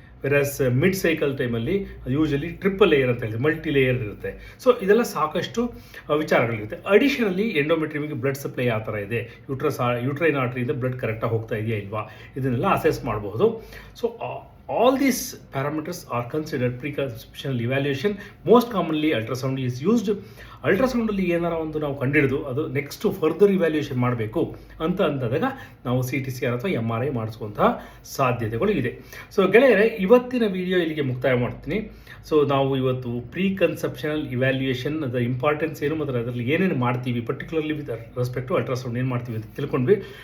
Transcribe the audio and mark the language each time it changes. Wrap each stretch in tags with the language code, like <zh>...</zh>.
<kn>Virus mid cycle ಟೈಮಲ್ಲಿ usually triple layer ಅಂತ ಹೇಳಿದೆ, ಮಲ್ಟಿ ಲೇಯರ್ ಇರುತ್ತೆ. ಸೊ ಇದೆಲ್ಲ ಸಾಕಷ್ಟು ವಿಚಾರಗಳಿರುತ್ತೆ. ಅಡಿಷನಲಿ ಎಂಡೋಮೆಟ್ರಿಯಮ್ಗೆ ಬ್ಲಡ್ ಸಪ್ಲೈ ಯಾವ ಥರ ಇದೆ, ಯೂಟ್ರೈನ್ ಆರ್ಟ್ರಿಯಿಂದ ಬ್ಲಡ್ ಕರೆಕ್ಟಾಗಿ ಹೋಗ್ತಾ ಇದೆಯಾ ಇಲ್ವಾ, ಇದನ್ನೆಲ್ಲ ಅಸೆಸ್ ಮಾಡಬಹುದು.</kn> <en>So all these parameters are considered preconceptional evaluation. Most commonly ultrasound is used.</en> <kn>ಅಲ್ಟ್ರಾಸೌಂಡಲ್ಲಿ ಏನಾರ ಒಂದು ನಾವು ಕಂಡಿಡಿದು ಅದು ನೆಕ್ಸ್ಟ್ ಫರ್ದರ್ ಇವ್ಯಾಲ್ಯೂಯೇಷನ್ ಮಾಡಬೇಕು ಅಂದಾಗ ನಾವು CT/CR ಅಥವಾ MRI ಮಾಡಿಸುವಂತಹ ಸಾಧ್ಯತೆಗಳು ಇದೆ. ಸೊ ಗೆಳೆಯರೆ, ಇವತ್ತಿನ ವಿಡಿಯೋ ಇಲ್ಲಿಗೆ ಮುಕ್ತಾಯ ಮಾಡ್ತೀನಿ. ಸೊ ನಾವು ಇವತ್ತು ಪ್ರೀಕನ್ಸೆಪ್ಷನಲ್ ಇವ್ಯಾಲ್ಯೂಯೇಷನ್ ಅದರ ಇಂಪಾರ್ಟೆನ್ಸ್ ಏನು ಮತ್ತು ಅದರಲ್ಲಿ ಏನೇನು ಮಾಡ್ತೀವಿ, particularly with respect to ultrasound ಏನು ಮಾಡ್ತೀವಿ ಅಂತ ತಿಳ್ಕೊಂಡ್ವಿ.</kn>